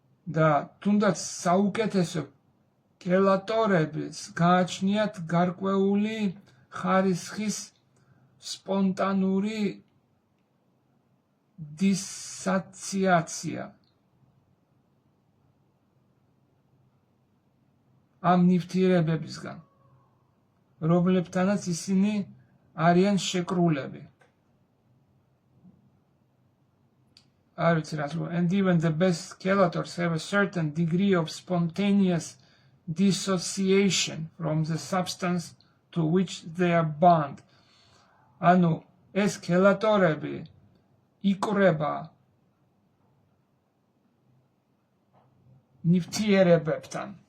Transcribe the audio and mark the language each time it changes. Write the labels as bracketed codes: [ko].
[ka] და თუნდაც საუკეთესო ქელატორებს გააჩნიათ გარკვეული ხარისხის სპონტანური დისოციაცია. ამ ნივთიერებებისგან, რომლებთანაც ისინი არიან შეკრულები. არ ვიცი რა თქმა უნდა, [en] and even the best chelators have a certain degree of spontaneous dissociation from the substance to which they are bound. [ka] ანუ ეს ქელატორები იკვრება ნივთიერებებთან.